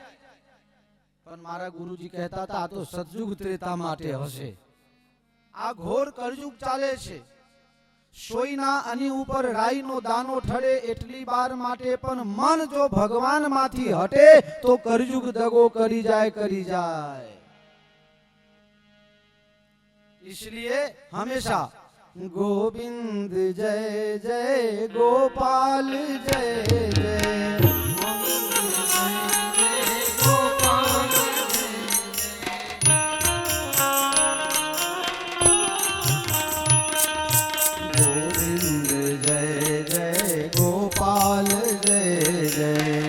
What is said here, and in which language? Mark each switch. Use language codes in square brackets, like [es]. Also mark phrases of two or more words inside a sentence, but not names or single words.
[gu] પણ મારા ગુરુજી કહેતા હતા આ તો સતયુગ ત્રેતા માટે હશે. આ ઘોર કળયુગ ચાલે છે. સોઈના અની ઉપર રાઈનો દાણો ઠરે એટલી વાર માટે પણ મન જો ભગવાન માંથી હટે તો કળયુગ દગો કરી જાય. [hi] इसलिए हमेशा गोविंद जय जय गोपाल जय जय गोविंद जय जय गोपाल जय जय